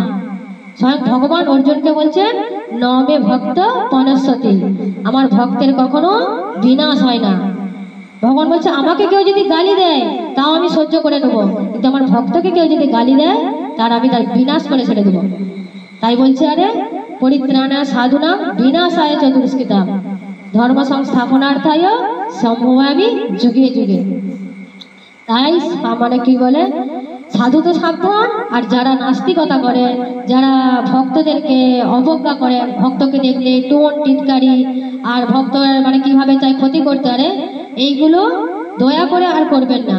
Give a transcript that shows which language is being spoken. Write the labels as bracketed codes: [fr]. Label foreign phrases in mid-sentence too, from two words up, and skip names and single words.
[bn] স্বয়ং ভগবান অর্জুনকে বলছেন, [sa] নমে ভক্ত পনস্যতি, [bn] আমার ভক্তের কখনো বিনাশ হয় না। ভগবান বলছে, আমাকে কেউ যদি গালি দেয় তাও আমি সহ্য করে নেবো, কিন্তু আমার ভক্তকে কেউ যদি গালি দেয় আমি তার বিনাশ করে ছেড়ে দেবো। তাই বলছে, আরে [sa] পরিত্রাণায় সাধুনাং বিনাশায় চ দুষ্কৃতাম ধর্ম সংস্থাপনার্থায় সম্ভবামি যুগে যুগে। [bn] তাই মানে কি বলে, সাধু তো সাবধান, আর যারা নাস্তিকতা করে, যারা ভক্তদেরকে অবজ্ঞা করে, ভক্তকে দেখলে টোন টিটকারি আর ভক্ত মানে কিভাবে চাই ক্ষতি করতে পারে, এইগুলো দয়া করে আর করবেন না।